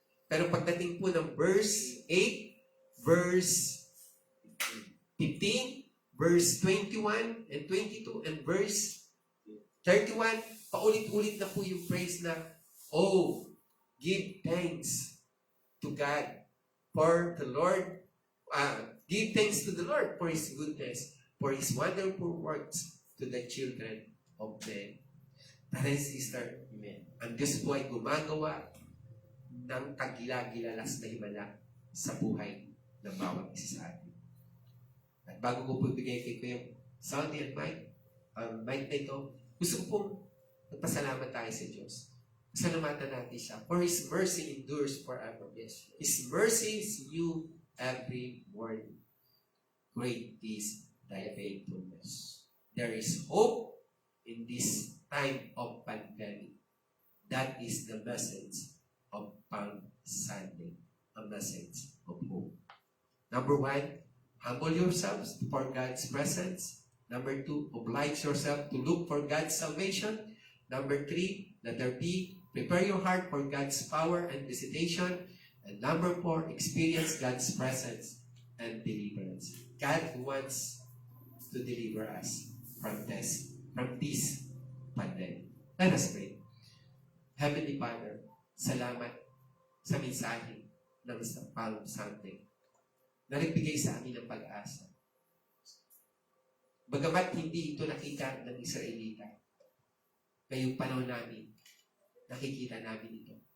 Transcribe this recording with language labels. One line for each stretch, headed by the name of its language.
Filipino: Pero pagdating po ng
English: verse 8, verse 15, verse 21 and 22, and verse 31,
Filipino: paulit-ulit na po yung praise na,
English: oh, give thanks to God, for the Lord, give thanks to the Lord for His goodness, for His wonderful works to the children of men. Brother and sister, amen.
Filipino: Ang Diyos po ay gumagawa ng kagila-gilalas na himala sa buhay ng bawat isa sa atin. At bago ko po ibigay kay Kuya Sandy and Mike, ang mic na ito, gusto ko pong magpasalamat tayo sa Diyos. Pasalamatan natin siya.
English: For His mercy endures forever. Yes. His mercy is new every morning. Great is thy faithfulness. There is hope in this time of pandemic. That is the message of Palm Sunday. A message of hope. Number 1, humble yourselves for God's presence. Number 2, oblige yourself to look for God's salvation. Number 3, letter B, prepare your heart for God's power and visitation. And number 4, experience God's presence and deliverance. God wants to deliver us from this pandemic. Let us pray. Heavenly Father,
Filipino: salamat sa mensahe ng Palm Sunday na nagbigay sa amin ng pag-asa. Bagamat hindi ito nakita ng Israelita, ngayong panahon namin, nakikita namin ito.